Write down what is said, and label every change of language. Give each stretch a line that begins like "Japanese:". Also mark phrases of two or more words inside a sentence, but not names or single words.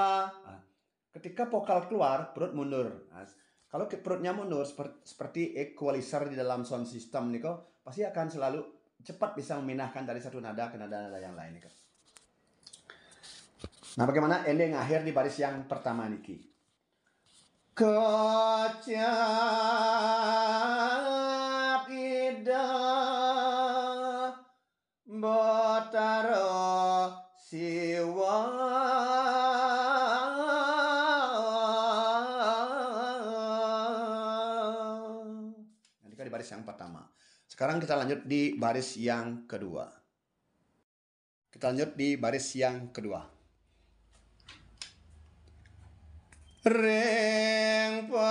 Indonesian: Ketika vokal keluar, perut mundur. Nah, kalau perutnya mundur seperti equalizer di dalam
English: sound system
Indonesian: nih kok, pasti akan selalu cepat bisa memindahkan dari satu nada ke nada-nada yang lain nih kok. Nah, bagaimana ending akhir di baris yang pertama niki?
Balinese: Kocap ida botaro siwa.
Indonesian: Nanti di baris yang pertama. Sekarang kita lanjut di baris yang kedua. Kita lanjut di baris yang kedua. Ring